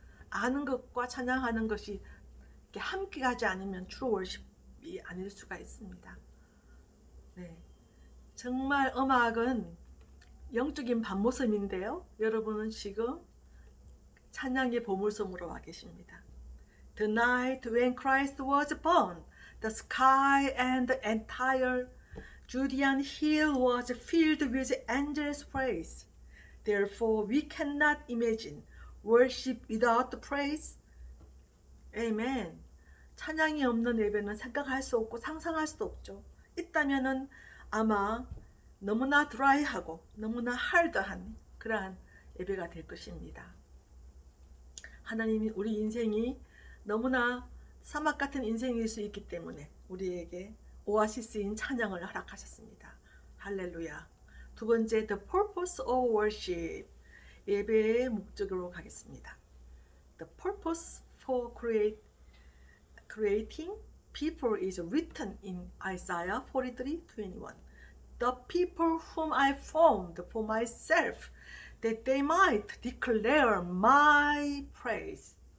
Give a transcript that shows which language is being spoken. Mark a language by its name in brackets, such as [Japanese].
[Korean] 아는 것과 찬양하는 것이 함께 가지 않으면 트루 월십이 아닐 수가 있습니다. 네, 정말 음악은 영적인 반모섬인데요. 여러분은 지금 찬양의 보물섬으로 와 계십니다. [English] The night when Christ was born, the sky and the entire Judean hill was filled with angels' praise. Therefore, we cannot imagine worship without praise. Amen. [Korean] 찬양이 없는 예배는 생각할 수 없고 상상할 수도 없죠. 있다면은 아마 너무나 드라이하고 너무나 하드한 그러한 예배가 될 것입니다. 하나님이 우리 인생이 너무나 사막 같은 인생일 수 있기 때문에 우리에게 오아시스인 찬양을 허락하셨습니다. 할렐루야. 두 번째, [English] the purpose of worship. [Korean] 예배의 목적으로 가겠습니다. [English] The purpose for creating people is written in Isaiah 43:21. The people whom I formed for myself, that they might declare my praise.